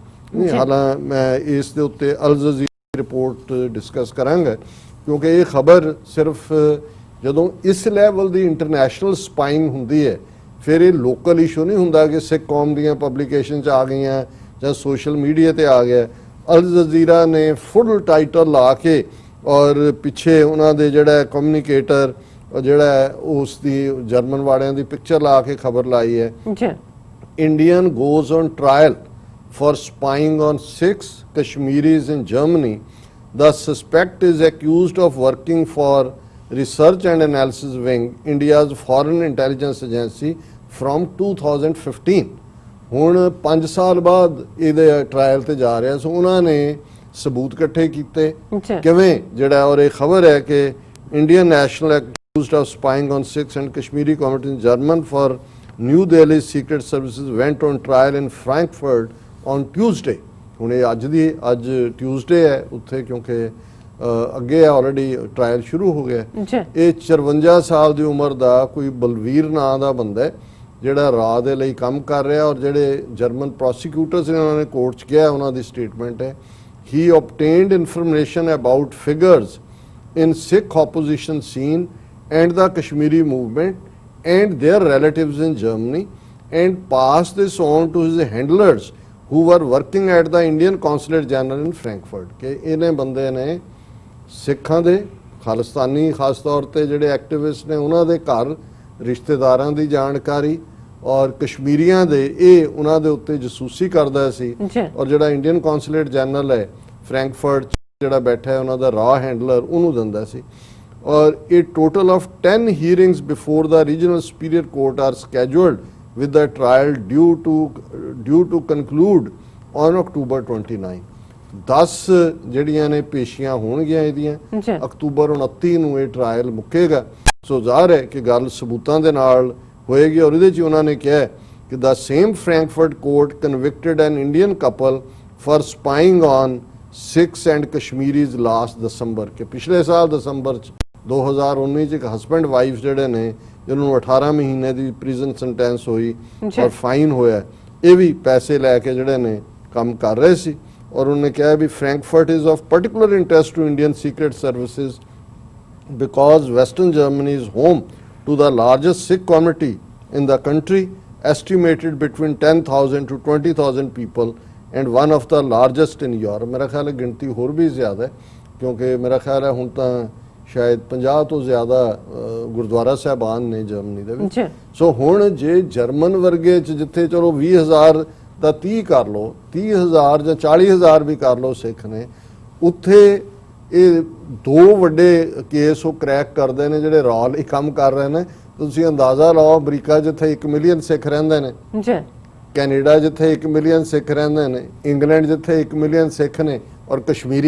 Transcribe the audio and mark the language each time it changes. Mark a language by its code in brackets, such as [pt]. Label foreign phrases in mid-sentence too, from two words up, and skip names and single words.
[pa] ਹਾਲਾਂ ਮੈਂ ਇਸ ਦੇ ਉੱਤੇ ਅਲ ਜਜ਼ੀਰਾ ਰਿਪੋਰਟ ਡਿਸਕਸ ਕਰਾਂਗਾ ਕਿਉਂਕਿ ਇਹ ਖਬਰ ਸਿਰਫ ਜਦੋਂ ਇਸ ਲੈਵਲ ਦੀ [en] international spying [pa] ਹੁੰਦੀ ਹੈ ਫਿਰ ਇਹ [en] local issue [pa] ਨਹੀਂ ਹੁੰਦਾ ਕਿ ਸਿੱਖ ਕੌਮ ਦੀਆਂ ਪਬਲੀਕੇਸ਼ਨ 'ਚ ਆ ਗਈਆਂ ਜਾਂ [en] social media [pa] ਤੇ ਆ ਗਿਆ। ਅਲ ਜਜ਼ੀਰਾ ਨੇ [en] full title [pa] ਲਾ ਕੇ ਔਰ ਪਿੱਛੇ ਉਹਨਾਂ ਦੇ ਜਿਹੜਾ ਕਮਿਊਨੀਕੇਟਰ ਜਿਹੜਾ ਉਸ ਦੀ ਜਰਮਨ ਵਾਲਿਆਂ ਦੀ ਪਿਕਚਰ ਲਾ ਕੇ ਖਬਰ ਲਾਈ ਹੈ, [en] Indian goes on trial for spying on 6 Kashmiris in Germany. The suspect is accused of working for Research and Analysis Wing, India's foreign intelligence agency, from 2015. [pa] ਹੁਣ 5 ਸਾਲ ਬਾਅਦ ਇਹਦੇ ਟਰਾਇਲ ਤੇ ਜਾ ਰਿਹਾ। ਸੋ ਉਹਨਾਂ ਨੇ ਸਬੂਤ ਇਕੱਠੇ ਕੀਤੇ ਕਿਵੇਂ ਜਿਹੜਾ, ਔਰ ਇਹ ਖਬਰ ਹੈ ਕਿ [en] Indian national accused of spying on 6 and Kashmiri communities in German for New Delhi Secret Services went on trial in Frankfurt on Tuesday. [pa] ਹੁਣ ਇਹ ਅੱਜ ਟਿਊਜ਼ਡੇ ਹੈ ਉੱਥੇ ਕਿਉਂਕਿ ਅੱਗੇ ਆਲਰੇਡੀ ਟਰਾਇਲ ਸ਼ੁਰੂ ਹੋ ਗਿਆ। ਇਹ 54 ਸਾਲ ਦੀ ਉਮਰ ਦਾ ਕੋਈ ਬਲਵੀਰ ਨਾਂ ਦਾ ਬੰਦਾ ਹੈ ਜਿਹੜਾ ਰਾਹ ਦੇ ਲਈ ਕੰਮ ਕਰ ਰਿਹਾ ਔਰ ਜਿਹੜੇ [en] German prosecutors [pa] ਨੇ ਉਹਨਾਂ ਨੇ ਕੋਰਟ 'ਚ ਗਿਆ, ਉਹਨਾਂ ਦੀ ਸਟੇਟਮੈਂਟ ਹੈ [en] he obtained information about figures in Sikh opposition scene and the Kashmiri movement and their relatives in Germany and passed this on to his handlers who were working at the Indian Consulate General in Frankfurt. [pa] ਕਿ ਇਹਨੇ ਬੰਦੇ ਨੇ ਸਿੱਖਾਂ ਦੇ, ਖਾਲਿਸਤਾਨੀ ਖਾਸ ਤੌਰ ਤੇ ਜਿਹੜੇ ਐਕਟਿਵਿਸਟ ਨੇ ਉਹਨਾਂ ਦੇ ਘਰ, ਰਿਸ਼ਤੇਦਾਰਾਂ ਦੀ ਜਾਣਕਾਰੀ ਔਰ ਕਸ਼ਮੀਰੀਆਂ ਦੇ ਇਹ ਉਹਨਾਂ ਦੇ ਉੱਤੇ ਜਸੂਸੀ ਕਰਦਾ ਸੀ। ਔਰ ਜਿਹੜਾ [en] Indian Consulate General [pa] ਹੈ ਫਰੈਂਕਫਰਟ ਜਿਹੜਾ ਬੈਠਾ ਹੈ ਉਹਨਾਂ ਦਾ ਰਾ ਹੈਂਡਲਰ ਉਹਨੂੰ ਦਿੰਦਾ ਸੀ। ਔਰ ਇਹ [en] total of 10 hearings before the regional superior court are scheduled with the trial due to conclude on October 29. [pa] 10 ਜਿਹੜੀਆਂ ਨੇ ਪੇਸ਼ੀਆਂ ਹੋਣਗੀਆਂ ਇਹਦੀਆਂ, ਅਕਤੂਬਰ 29 ਨੂੰ ਇਹ ਟਰਾਇਲ ਮੁੱਕੇਗਾ। ਸੋ ਜ਼ਾਹਰ ਹੈ ਕਿ ਗੱਲ ਸਬੂਤਾਂ ਦੇ ਨਾਲ ਹੋਏਗੀ ਔਰ ਇਹਦੇ 'ਚ ਉਹਨਾਂ ਨੇ ਕਿਹਾ ਕਿ [en] the same Frankfurt court convicted an Indian couple for spying on Sikhs and Kashmiris last December। [pa] ਕਿ ਪਿਛਲੇ ਸਾਲ ਦਸੰਬਰ 'ਚ 2019 'ਚ ਇੱਕ [en] husband wife [pa] ਜਿਹੜੇ ਨੇ ਜਿਹਨੂੰ 18 ਮਹੀਨੇ ਦੀ [en] prison sentence [pa] ਹੋਈ ਔਰ ਫਾਈਨ ਹੋਇਆ, ਇਹ ਵੀ ਪੈਸੇ ਲੈ ਕੇ ਜਿਹੜੇ ਨੇ ਕੰਮ ਕਰ ਰਹੇ ਸੀ। ਔਰ ਉਹਨੇ ਕਿਹਾ ਵੀ [en] Frankfurt is of particular interest to Indian secret services because Western Germany is home to the largest Sikh community in the country, estimated between 10,000 to 20,000 people and one of the largest in Europe। [pa] ਮੇਰਾ ਖ਼ਿਆਲ ਹੈ ਗਿਣਤੀ ਹੋਰ ਵੀ ਜ਼ਿਆਦਾ ਹੈ, ਕਿਉਂਕਿ ਮੇਰਾ ਖ਼ਿਆਲ ਹੈ ਹੁਣ ਤਾਂ ਸ਼ਾਇਦ 50 ਤੋਂ ਜ਼ਿਆਦਾ ਗੁਰਦੁਆਰਾ ਸਾਹਿਬਾਨ ਨੇ ਜਰਮਨੀ ਦੇ ਵਿੱਚ। ਸੋ ਹੁਣ ਜੇ ਜਰਮਨ ਵਰਗੇ 'ਚ ਜਿੱਥੇ ਚਲੋ 20,000 ਦਾ 30 ਕਰ ਲਓ, 30,000 ਜਾਂ 40,000 ਵੀ ਕਰ ਲਓ ਸਿੱਖ ਨੇ, ਉੱਥੇ ਇਹ ਦੋ ਵੱਡੇ ਕੇਸ ਉਹ ਕਰੈਕ ਕਰਦੇ ਨੇ ਜਿਹੜੇ ਰੌਲ ਹੀ ਕੰਮ ਕਰ ਰਹੇ ਨੇ। ਤੁਸੀਂ ਅੰਦਾਜ਼ਾ ਲਾਓ, ਅਮਰੀਕਾ ਜਿੱਥੇ 1 ਮਿਲੀਅਨ ਸਿੱਖ ਰਹਿੰਦੇ ਨੇ, ਕੈਨੇਡਾ ਜਿੱਥੇ 1 ਮਿਲੀਅਨ ਸਿੱਖ ਰਹਿੰਦੇ ਨੇ, ਇੰਗਲੈਂਡ ਜਿੱਥੇ 1 ਮਿਲੀਅਨ ਸਿੱਖ ਨੇ, ਔਰ ਕਸ਼ਮੀਰੀ।